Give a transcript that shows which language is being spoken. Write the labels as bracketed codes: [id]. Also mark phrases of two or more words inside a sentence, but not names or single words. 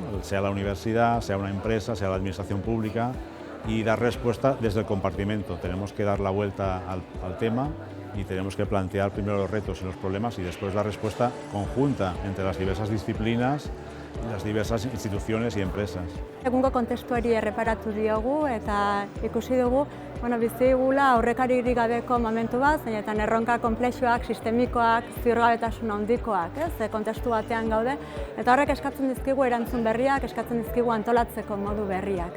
[es] Sea la universidad, sea una empresa, sea la administración pública, y dar respuesta desde el compartimento. Tenemos que dar la vuelta al tema y tenemos que plantear primero los retos y los problemas y después la respuesta conjunta entre las diversas disciplinas, las diversas instituciones y empresas. [eu] Egungo kontestuari erreparatu diogu eta ikusi dugu, bizi dugula aurrekaririk gabeko momentu bat, zeinetan erronka konplexuak, sistemikoak, ziurgabetasun handikoak, kontestu batean gaude, eta horrek eskatzen dizkigu erantzun berriak, eskatzen dizkigu antolatzeko modu berriak.